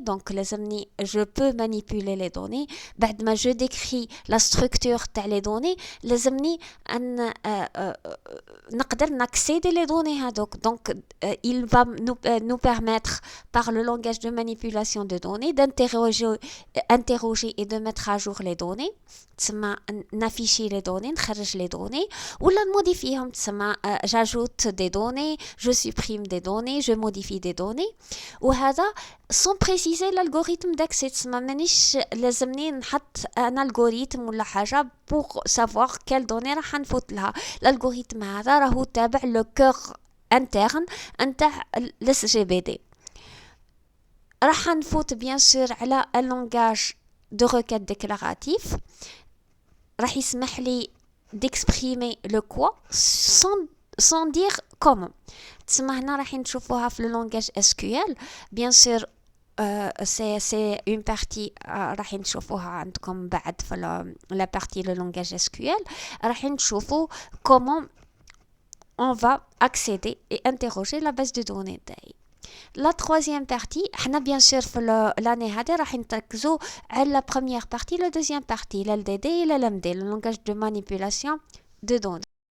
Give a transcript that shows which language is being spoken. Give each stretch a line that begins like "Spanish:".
French: Donc
Arabic: لازمني
French: je peux manipuler les données.
Arabic: بعد ما
French: je décris la structure
Arabic: تاع
French: les données
Arabic: لازمني ان نقدر
French: n'accéder les données
Arabic: هذوك.
French: Donc il va nous permettre par le langage de manipulation de données d'interroger et de mettre à jour les données.
Arabic: تسمى نافيشي les données, نخرج les données ولا نموديفيهم. تسمى
French: j'ajoute des données, je supprime des données, je modifie des données.
Arabic: وهذا
French: sans préciser l'algorithme d'accès.
Arabic: تسمى مانيش لازمني نحط un algorithme ولا حاجة
French: pour savoir quelle donnée
Arabic: راح نفوت لها. l'algorithme هذا راهو تابع
French: le cœur interne
Arabic: نتاع الSGBD. راح نفوت
French: bien sûr على un langage de requête déclaratif.
Arabic: راح يسمح لي
French: d'exprimer le quoi sans dire comment.
Arabic: تسمى هنا راح نشوفوها في le langage SQL.
French: bien sûr c'est une partie
Arabic: راح نشوفوها عندكم بعد في
French: la partie le langage SQL.
Arabic: راح نشوفو
French: comment on va accéder et interroger la base de données
Arabic: تاعي.
French: La troisième partie,
Arabic: حنا
French: bien sûr في l'année
Arabic: هذه راح نركزوا على
French: la première partie, la deuxième partie, l'LDD et l'LMD, le langage de manipulation de données.